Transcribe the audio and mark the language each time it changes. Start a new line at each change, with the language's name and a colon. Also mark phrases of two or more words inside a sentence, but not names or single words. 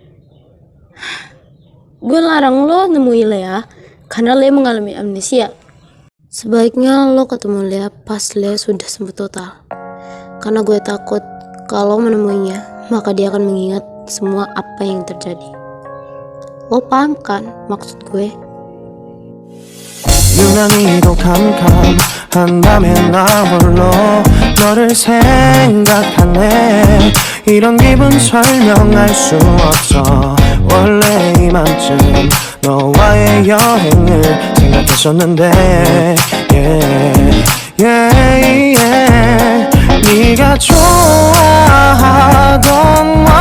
Indonesian: Gue larang lo nemuin Lea karena Lea mengalami amnesia. Sebaiknya lo ketemu Lea pas Lea sudah sembuh total. Karena gue takut kalau menemuinya, maka dia akan mengingat semua apa yang terjadi. Lo paham kan maksud gue?
Korean: 유난히도 캄캄한 밤에 나 홀로 너를 생각하네. 이런 기분 설명할 수 없어. 원래 이맘쯤 너와의 여행을 생각했었는데 네가 좋아하던